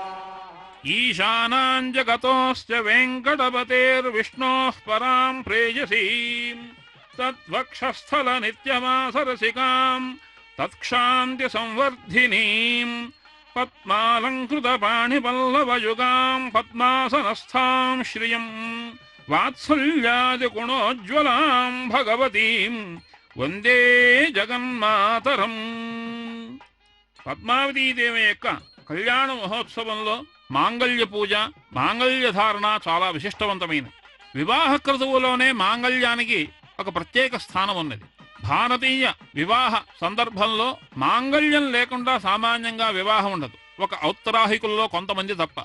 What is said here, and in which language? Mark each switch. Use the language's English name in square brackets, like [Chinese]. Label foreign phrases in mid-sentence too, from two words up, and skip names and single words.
[Sanskrit] ईशानां जगतोऽस्य वेङ्कटपतेर्विष्णोः परां प्रेयसीं तद्वक्षस्थलनित्यमासरसिकां तत्क्षान्त्यसंवर्धिनीं पद्मालङ्कृतपाणिपल्लवयुगां पद्मासनस्थां श्रियं वात्सल्यादिगुणोज्ज्वलां भगवतीं वन्दे జగన్మాతరం. [Telugu] పద్మావతీదేవి యొక్క కళ్యాణ మహోత్సవంలో మాంగళ్య పూజ, మాంగళ్య ధారణ చాలా విశిష్టవంతమైనది. వివాహ క్రతువులోనే మాంగళ్యానికి ఒక ప్రత్యేక స్థానం ఉన్నది. భారతీయ వివాహ సందర్భంలో మాంగళ్యం లేకుండా సామాన్యంగా వివాహం ఉండదు, ఒక ఔత్తరాహికుల్లో కొంతమంది తప్ప.